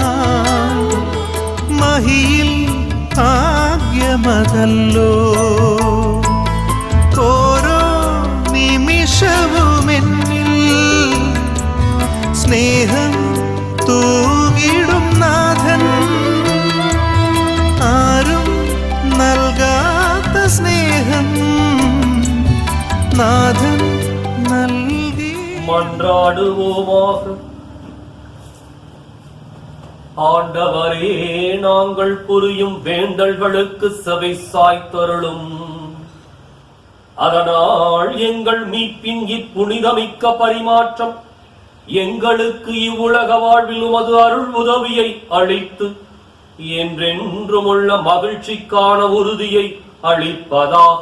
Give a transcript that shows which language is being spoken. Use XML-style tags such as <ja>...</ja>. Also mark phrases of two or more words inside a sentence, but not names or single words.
<ml>മഹിയിൽ ഭാഗ്യമതല്ലോ ഓരോ നിമിഷവുമെന്നിൽ സ്നേഹം തൂകിടും നാഥൻ ആരും നൽകാത്ത സ്നേഹം നാഥൻ നൽകി</ml> <ta>மன்றாடுவோமாக. ஆண்டவரே, நாங்கள் புரியும் வேண்டல்களுக்கு செவி சாய்த்தருளும். அதனால் எங்கள் மீட்பின் இப்புனிதமிக்க பரிமாற்றம் எங்களுக்கு இவ்வுலக வாழ்வில் உமது அருள் உதவியை அளித்து என்றென்றுமுள்ள மகிழ்ச்சிக்கான உறுதியை அளிப்பதாக.</ta>